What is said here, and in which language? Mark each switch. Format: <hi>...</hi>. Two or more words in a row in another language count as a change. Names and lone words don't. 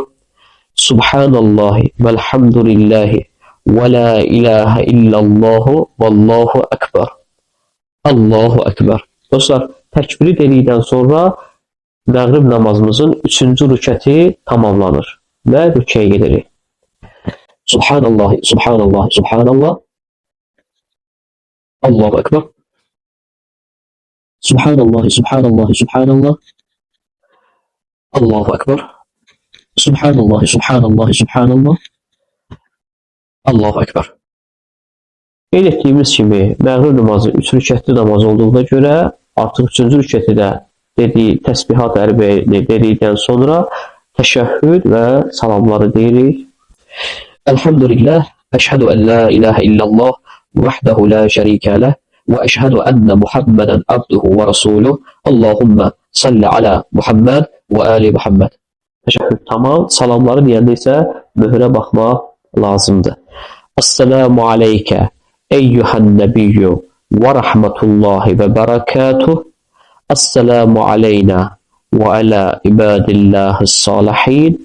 <ar>سبحان الله والحمد لله ولا إله إلا الله والله أكبر. الله أكبر.</ar> <az>Dostlar, təkbiri dedikdən sonra məğrib namazımızın 3-cü rükəti tamamlanır və rükəyə gedirik.</az> <ar>سبحان الله، سبحان الله، سبحان الله. الله أكبر. سبحان الله، سبحان الله، سبحان الله. الله أكبر. سبحان الله، سبحان الله، سبحان الله. الله أكبر.</ar> <az>Qeyd etdiyimiz kimi, məğrib namazı 3 rükətli namaz olduğuna görə, artıq 3-cü rükəti də dediyi</az> <ar>التسبيحات الأربعة</ar> <az>dedikdən sonra təşəhhüd və salamları deyirik.</az> <ar>الحمد لله، أشهد أن لا إله إلا الله وحده لا شريك له وأشهد أن محمدا عبده ورسوله. اللهم صل على محمد وآل محمد.</ar> <az>Təşəhhüd tamam. Salamları deyəndə isə möhrə baxmaq lazımdır.</az> <ar>السلام عليك أيها النبي ورحمة الله وبركاته. السلام علينا وعلى عباد الله الصالحين.</ar>